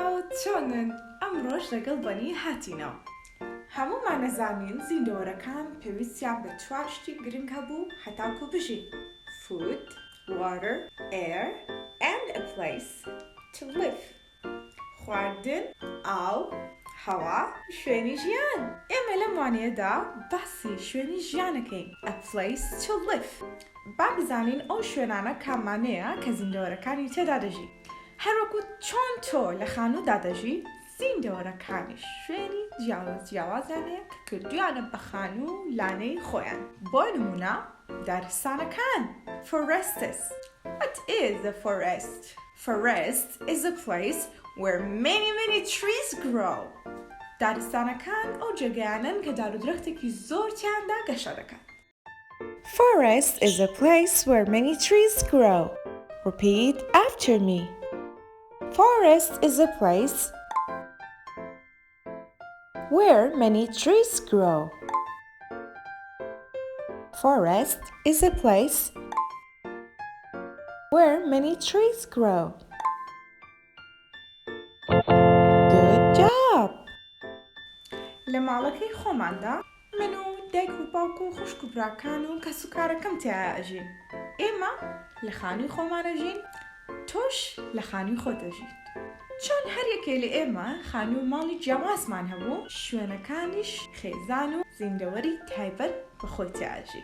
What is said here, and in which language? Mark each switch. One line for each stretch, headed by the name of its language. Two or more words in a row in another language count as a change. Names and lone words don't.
Central Kurdish: چۆنن ئەمڕۆژ لەگەڵ بەنی هاتینەوە. هەموومان نەزانین زیندەوەرەکان پێویستیان بە چوار شتی گرنگ هەبوو هەتاکو بژین:
English: food, water, air, and a place to live.
Central Kurdish: خواردن، ئاو، هەوا، شوێنی ژیان. ئێمە لەم وانەیەدا باسی شوێنی ژیانەکەین.
English: A place to live.
Central Kurdish: با بزانین ئەو شوێنانە کامانەیە کە زیندەوەرەکانی تێدا دەژین. هەروەکو چۆن تۆ لە خانوودا دەژی، زیندەوەرەکانیش شوێنی جیاوازیانەیە کە کردویانە بە خانوو لانەی خۆیان. بۆ نمونە دارستانەکان.
English: Forests. What is a forest? Forest is a place where many trees grow.
Central Kurdish: دارستانەکان ئەو جێگەیانن کە دار و درەختێکی زۆر تیاندا گەشە دەکات.
English: Forest is a place where many trees grow. Repeat after me. Forest is a place where many trees grow. Forest is a place where many trees grow. Good job!
Central Kurdish: لە ماڵەکەی خۆماندا من و دایک و باوک و خوشک و براکان و کەس و کارەکەم تێیە ئەژین. ئێمە لە خانووی خۆمانەژین، تۆش لە خانووی خۆتەژیت. چۆن هەریەکێ لە ئێمە خانوو ماڵی جیاوازمان هەبوو، شوێنەکانیش خێزان و زیندەوەری تایبەت بە خۆی تێئەژی.